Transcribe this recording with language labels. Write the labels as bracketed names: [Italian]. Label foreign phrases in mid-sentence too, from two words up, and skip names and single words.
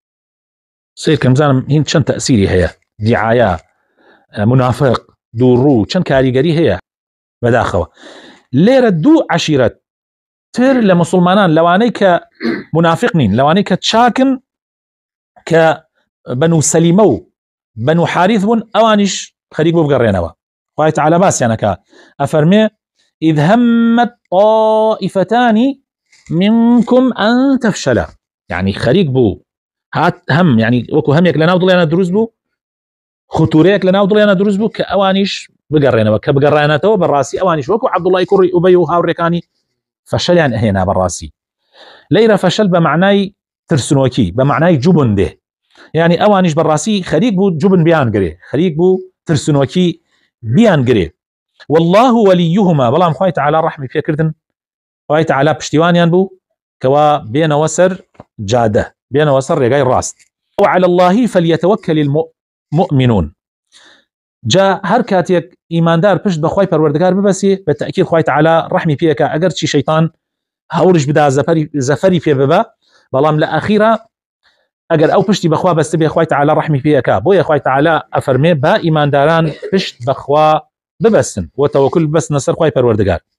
[Central Kurdish] سیر کەم زانم هین چەند تەئسیری هەیە، دیعایا، منافق، دووڕوو، چەند کاریگەری هەیە بەداخەوە. لێرە دوو عەشیرەت تر لە مسلمانان لەوانەی کە منافق نین، لەوانەی کە چاکن کە بەنو سەلیمە و بەنو حارث بوون، ئەوانیش خەریک بۆ بگەڕێنەوە. خوای تعالی باسییانەکە ئەفەرمێ [Arabic] إذ همت طائفتان منكم أن تفشلا، [Central Kurdish] يعني خەریک بوو هات هم، يعني وەکو هەمێک لەناو دڵیانە دروست بوو، خطورەیەک لەناو دڵیانە دروست بوو کە ئەوانیش بگەڕێنەوە، کە بگەڕێنێتەوە بەڕاستی ئەوانیش وەکو عەبدوڵای کوڕی ئوبەی و هاوڕێکانی فەشەلیان ئەهێنا بەڕاستی. لەیرە فەشەل بە معنای ترسنۆکی، بە معنای جوبن دێ، يعني ئەوانیش بەڕاستی خەریک بوو جوبن بیان گرێ، خەریک بوو ترسنۆکی بیان گرێ. [Arabic] والله وليهما، [Central Kurdish] بەڵام خوای تعالی ڕەحمی پێکردن، خوای تعالی پشتیوانیان بوو کەوا بێنەوە سەر جادە، بێنەوە سەر ڕێگای ڕاست. [Arabic] وعلى الله فليتوكل المؤمنون. [Central Kurdish] جا هەر کاتێک ئیماندار پشت بە خوای پەروەردگار ببەسێ، بە تەئکید خوای تعالی ڕەحمی پێکە، ئەگەر چی شەیطان هەوڵش بدا زەفەری پێ ببە، بەڵام لە ئەخیرە ئەگەر ئەو پشتی بەخوا بەستە بێ خوای تعالی ڕەحمی پێکە. بۆیە خوای تعالی ئەفەرمێ با ئیمانداران پشت بەخوا ببەستن و تەوەکل ببەستنە سەر خوای پەروەردگار.